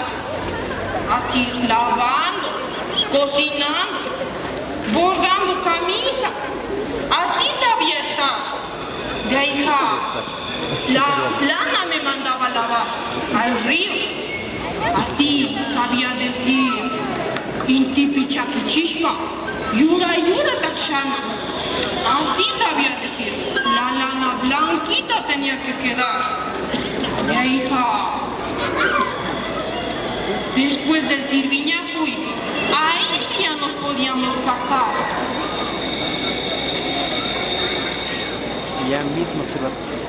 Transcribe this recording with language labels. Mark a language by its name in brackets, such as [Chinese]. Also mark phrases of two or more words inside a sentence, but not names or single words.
[Spanish] Así, lavando, cocinando, bordando camisa. Así sabía estar. De ahí, hija, la lana me mandaba a lavar al río. Así sabía decir, [Quechua] intipi chaquichishpa, yura yura takshana. [Spanish] Así sabía decir, la lana blanquita tenía que quedar. De ahí, hija, después del Silviñacuy, ahí sí ya nos podíamos casar. Ya mismo se va.